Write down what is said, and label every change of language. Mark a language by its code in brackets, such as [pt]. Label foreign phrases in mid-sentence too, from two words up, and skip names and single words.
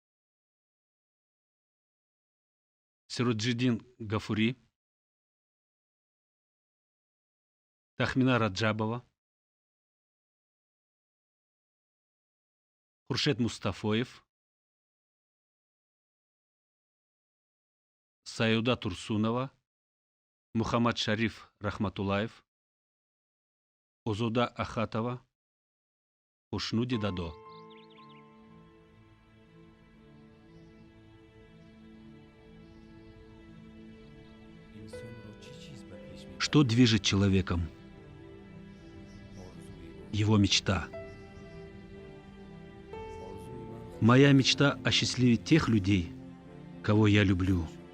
[ru] Сироджиддин Гафури, Тахмина Раджабова, Хуршед Мустафоев, Саюда Турсунова, Мухаммад Шариф Рахматулаев, Озуда Ахатова, Ушнуди Дадо. Что движет человеком? Его мечта. Моя мечта — осчастливить тех людей, кого я люблю.